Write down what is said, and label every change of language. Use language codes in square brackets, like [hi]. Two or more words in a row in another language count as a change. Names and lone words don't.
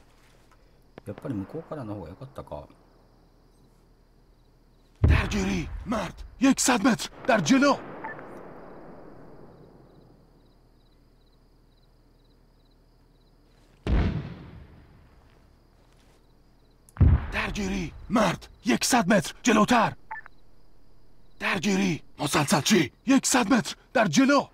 [ja] やっぱり向こうからの方が良かったか。 [fa] درگیری مرد 100 متر در جلو درگیری مرد 100 متر جلوتر درگیری مسلسل چی 100 متر در جلو